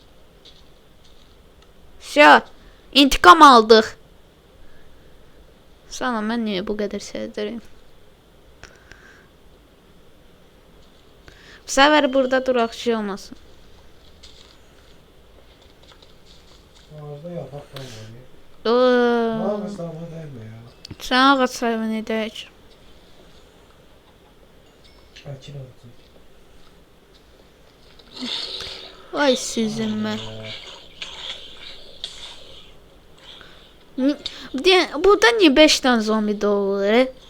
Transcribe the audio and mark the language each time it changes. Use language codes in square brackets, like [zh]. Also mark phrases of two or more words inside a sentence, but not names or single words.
[az] Şə, intiqam aldıq. Sana mən niyə bu qədər sevdirim? Bu səfər burada duraq şey olmasın. [tr] Ağacda yaprak kalmadı. Oo. Bana mesela bu değme ya. [az] Sən ağac sayvan edək. Əkin olacaq. Ay sizin mən. Burada niyə 5 dənə zombi doğulur?